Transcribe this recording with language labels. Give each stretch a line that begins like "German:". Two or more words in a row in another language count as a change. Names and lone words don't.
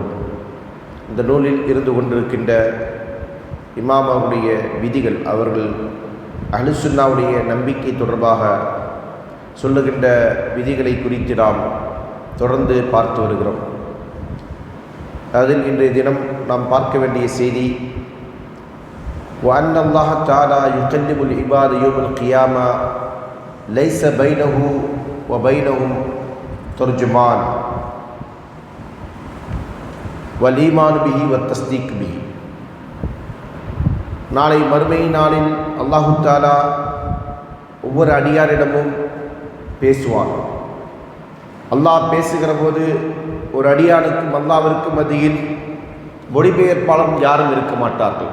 Tamil: இந்த நூலில் இருந்து கொண்டிருக்கின்ற இமாம் அவருடைய விதிகள், அவர்கள்
Arabic: أهل السنة
Tamil: நம்பிக்கை தொடர்பாக சொல்லுகின்ற விதிகளை குறித்து நாம் தொடர்ந்து பார்த்து வருகிறோம். அதில் இன்றைய தினம் நாம் பார்க்க வேண்டிய செய்தி,
Arabic: وَأَنَّ اللَّهَ تَعَالَى يُكَلِّمُ الْعِبَادَ يَوْمَ الْقِيَامَةِ لَيْسَ بَيْنَهُ وَبَيْنَهُمْ تَرْجُمَانٌ وَالْإِيمَانُ بِهِ وَالتَّصْدِيقُ بِهِ.
Tamil: நாளை மறுமை நாளில்
Arabic: الله تعالى
Tamil: ஒவ்வொரு அடியாரிடமும் பேசுவான். அல்லாஹ் பேசுகிற போது ஒரு அடியானுக்கும் அல்லாஹ்விற்கும் மத்தியில் மொழிபெயர்ப்பாளர் யாரும் இருக்க மாட்டார்கள்.